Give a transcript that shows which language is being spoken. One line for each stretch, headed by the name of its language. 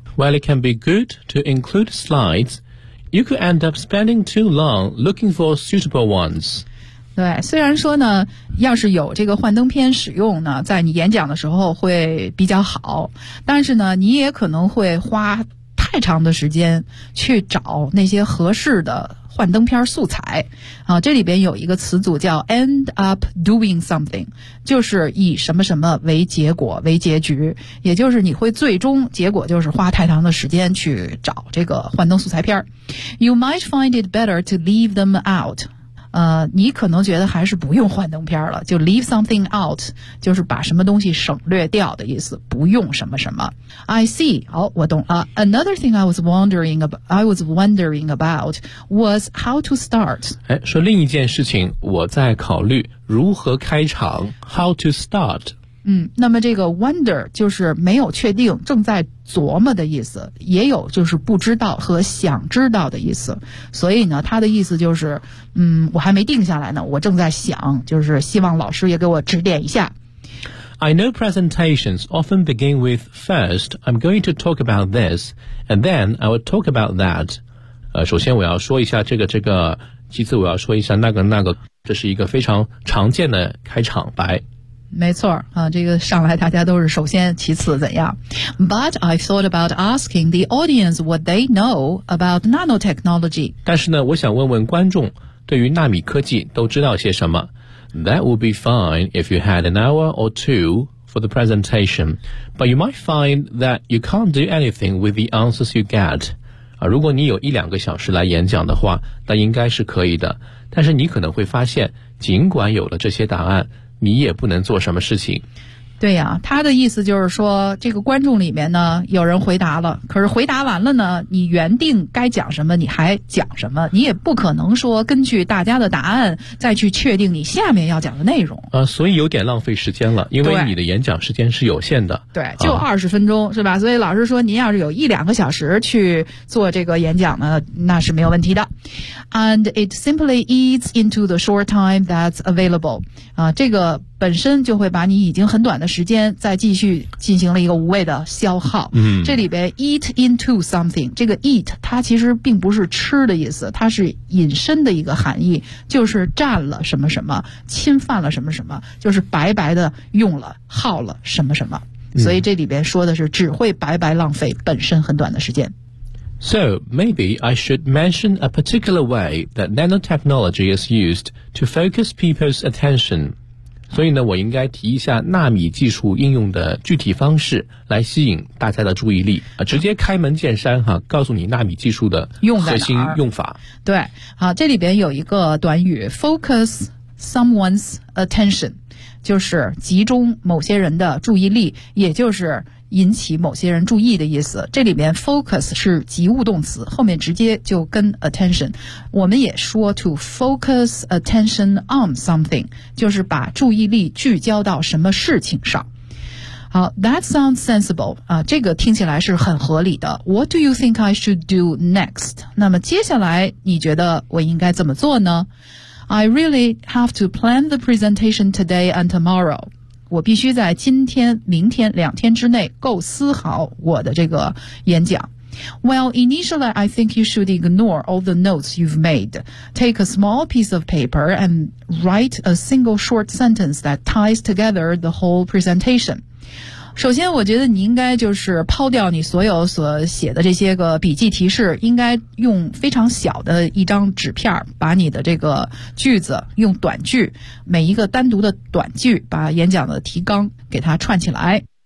English: While it can be good to include slides, you could end up spending too long looking for suitable ones.
Chinese: 对，虽然说呢，要是有这个幻灯片使用呢，在你演讲的时候会比较好，但是呢，你也可能会花太长的时间去找那些合适的幻灯片素材啊。这里边有一个词组叫
English: end up doing something，
Chinese: 就是以什么什么为结果为结局，也就是你会最终结果就是花太长的时间去找这个幻灯素材片。
English: You might find it better to leave them out，
Chinese: 你可能觉得还是不用幻灯片了，就
English: leave something out
Chinese: 就是把什么东西省略掉的意思，不用什么什么。
English: I see.
Chinese: 好，我懂了。
English: Another thing I was wondering about was how to start.
Chinese: 说另一件事情，我在考虑如何开场。
English: How to start?
Chinese: 那么这个 wonder 就是没有确定，正在琢磨的意思，也有就是不知道和想知道的意思。所以呢，它的意思就是，我还没定下来呢，我正在想，就是希望老师也给我指点一下。
English: I know presentations often begin with, first, I'm going to talk about this, and then I will talk about that.
Chinese: 首先我要说一下这个，其次我要说一下那个，这是一个非常常见的开场白。没错啊，这个上来大家都是首先其次怎样。
English: But I thought about asking the audience what they know about nanotechnology.
Chinese: 但是呢，我想问问观众对于纳米科技都知道些什么。
English: That would be fine if you had an hour or two for the presentation, but you might find that you can't do anything with the answers you get.
Chinese: 如果你有一两个小时来演讲的话，那应该是可以的。但是你可能会发现，尽管有了这些答案，你也不能做什么事情。对呀，他的意思就是说，这个观众里面呢，有人回答了，可是回答完了呢，你原定该讲什么，你还讲什么，你也不可能说根据大家的答案再去确定你下面要讲的内容。所以有点浪费时间了，因为你的演讲时间是有限的。对，就20分钟、是吧？所以老师说，您要是有一两个小时去做这个演讲呢，那是没有问题的。
English: And it simply eats into the short time that's available.
Chinese: 这个本身就会把你已经很短的时间再继续进行了一个无谓的消耗。这里边
English: eat into something，
Chinese: 这个 eat 它其实并不是吃的意思，它是隐身的一个含义，就是占了什么什么，侵犯了什么什么，就是白白的用了耗了什么什么。所以这里边说的是只会白白浪费本身很短的时间。
English: So, maybe I should mention a particular way that nanotechnology is used to focus people's attention.
Chinese: 所以呢，我应该提一下纳米技术应用的具体方式来吸引大家的注意力，直接开门见山哈，告诉你纳米技术的核心用法。对，好，这里边有一个短语
English: focus someone's attention，
Chinese: 就是集中某些人的注意力，也就是引起某些人注意的意思。这里边 focus 是及物动词，后面直接就跟 attention， 我们也说
English: to focus attention on something，
Chinese: 就是把注意力聚焦到什么事情上。好，
English: that sounds sensible，
Chinese: 这个听起来是很合理的。
English: What do you think I should do next？
Chinese: 那么接下来你觉得我应该怎么做呢？
English: I really have to plan the presentation today and tomorrow，
Chinese: 我必须在今天、明天两天之内构思好我的这个演讲。
English: Well, initially, I think you should ignore all the notes you've made. Take a small piece of paper and write a single short sentence that ties together the whole presentation.
Chinese: 首先我觉得你应该就是抛掉你所有所写的这些个笔记提示，应该用非常小的一张纸片把你的这个句子用短句，每一个单独的短句把演讲的提纲给它串起来。